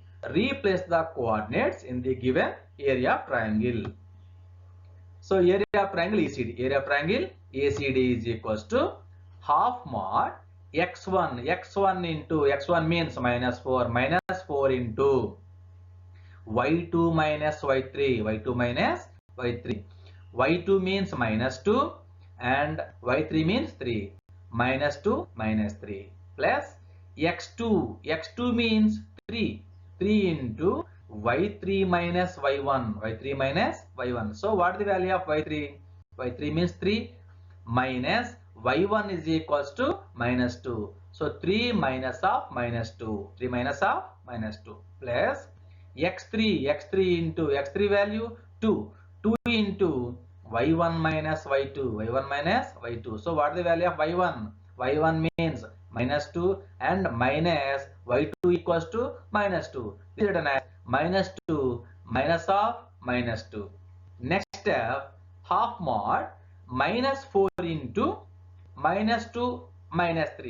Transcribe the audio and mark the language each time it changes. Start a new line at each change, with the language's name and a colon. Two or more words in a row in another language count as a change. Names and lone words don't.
English: Replace the coordinates in the given area of triangle. So area of triangle ACD, area of triangle ACD is equals to half mod x1 into x1 means minus 4 into y2 minus y3 minus y3. y2 means minus 2 and y3 means 3. Minus 2 minus 3 plus x2. x2 means 3. 3 into y3 minus y1. y3 minus y1. So what is the value of y3? y3 means 3 minus y1 is equals to minus 2. So 3 minus of minus 2. 3 minus of minus 2 plus x3. x3 into x3 value 2. 2 into y1 minus y2. y1 minus y2. So what is the value of y1? y1 means minus 2 and minus y2 equals to minus 2. This is written as minus 2 minus of minus 2. Next step, half mod minus 4 into minus 2 minus 3.